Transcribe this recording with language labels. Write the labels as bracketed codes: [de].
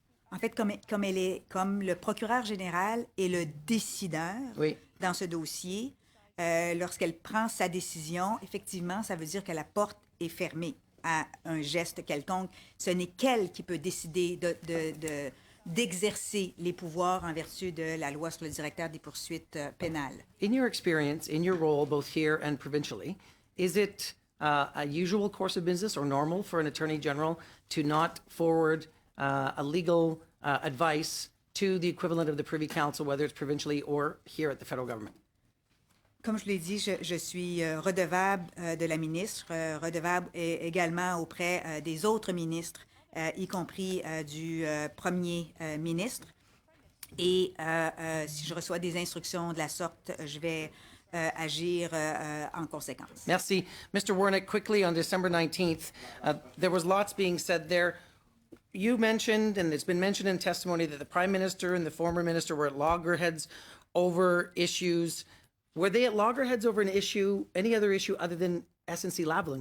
[fr] En fait, comme le procureur général est le décideur dans ce dossier, lorsqu'elle prend sa décision, effectivement, ça veut dire que la porte est fermée à un geste quelconque. Ce n'est qu'elle qui peut décider d'exercer les pouvoirs en vertu de la loi sur le directeur des poursuites pénales. [en] In your experience, in your role, both here and provincially, is it a usual course of business or normal for an attorney general to not forward a legal advice to the equivalent of the Privy Council, whether it's provincially or here at the federal government? [fr] Comme je l'ai dit, je suis redevable de la ministre, redevable également auprès des autres ministres, y compris du premier ministre. Et si je reçois des instructions de la sorte, je vais agir en conséquence. Merci. Mr. [en] Wernick, quickly on December 19th, there was lots being said there. You mentioned, and it's been mentioned in testimony, that the Prime Minister and the former Minister were at loggerheads over issues. Were they at loggerheads over an issue, any other issue other than SNC-Lavalin?